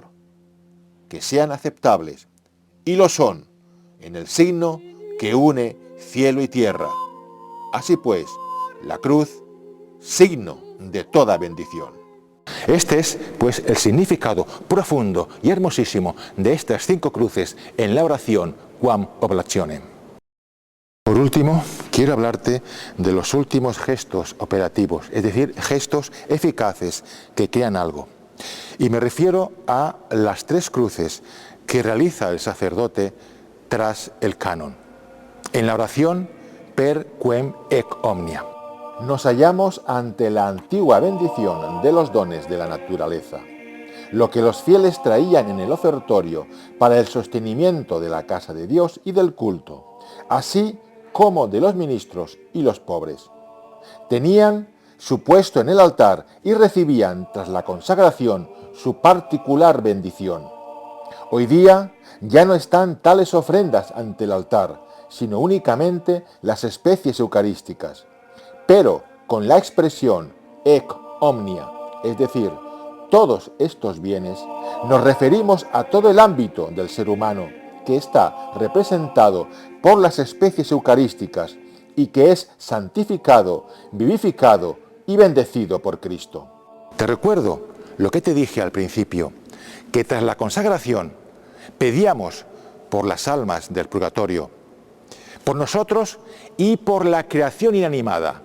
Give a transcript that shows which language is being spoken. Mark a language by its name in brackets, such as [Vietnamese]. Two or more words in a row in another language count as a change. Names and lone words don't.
[Spanish] Que sean aceptables, y lo son, en el signo que une cielo y tierra. Así pues, la cruz, signo de toda bendición. Este es, pues, el significado profundo y hermosísimo de estas 5 cruces en la oración [Latin] quam oblationem. [Spanish] Por último, quiero hablarte de los últimos gestos operativos, es decir, gestos eficaces que crean algo. Y me refiero a las 3 cruces que realiza el sacerdote tras el canon. En la oración [Latin] per quem ec omnia. [Spanish] Nos hallamos ante la antigua bendición de los dones de la naturaleza, lo que los fieles traían en el ofertorio para el sostenimiento de la casa de Dios y del culto, así como de los ministros y los pobres. Tenían su puesto en el altar y recibían tras la consagración su particular bendición. Hoy día ya no están tales ofrendas ante el altar, sino únicamente las especies eucarísticas. Pero con la expresión [Latin] ec omnia, [Spanish] es decir, todos estos bienes, nos referimos a todo el ámbito del ser humano que está representado por las especies eucarísticas y que es santificado, vivificado y bendecido por Cristo. Te recuerdo lo que te dije al principio, que tras la consagración pedíamos por las almas del purgatorio, por nosotros y por la creación inanimada.